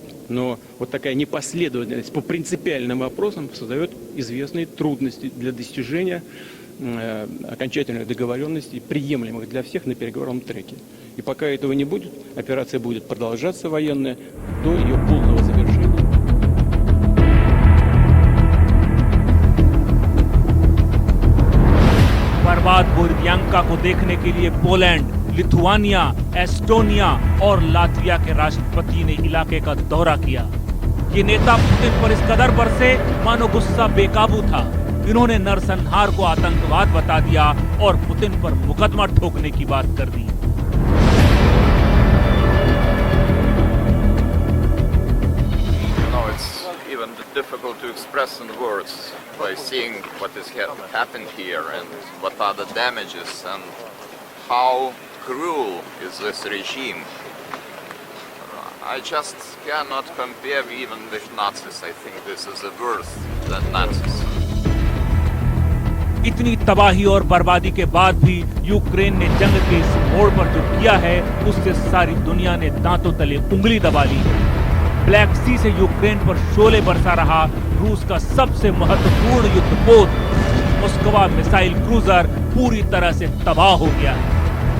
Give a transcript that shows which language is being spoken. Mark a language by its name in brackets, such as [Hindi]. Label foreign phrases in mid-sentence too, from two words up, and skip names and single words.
[Russian] Но вот такая непоследовательность по принципиальным вопросам создает известные трудности для достижения окончательных договоренностей, приемлемых для всех на переговорном треке. И пока этого не будет, операция будет продолжаться военная до ее полного завершения. [Hindi] बर्बाद बोरियांका को देखने के लिए पोलैंड, लिथुआनिया, एस्टोनिया और लातविया के राष्ट्रपति ने इलाके का दौरा किया। ये नेता पुतिन पर इस कदर बरसे मानो गुस्सा बेकाबू था। इन्होंने नरसंहार को आतंकवाद बता दिया और पुतिन पर मुकदमा ठोकने की बात कर दी। [English] Difficult to express in words by seeing what has happened here and what are the damages and how cruel is this regime. I just cannot compare even with Nazis. I think this is worse than Nazis. [Hindi] इतनी तबाही और बर्बादी के बाद भी यूक्रेन ने जंग के इस मोड़ पर जो किया है उससे सारी दुनिया ने दांतों तले उंगली दबा ली है। ब्लैक सी से यूक्रेन पर शोले बरसा रहा रूस का सबसे महत्वपूर्ण युद्धपोत मोस्कवा [English] missile cruiser [Hindi] पूरी तरह से तबाह हो गया है।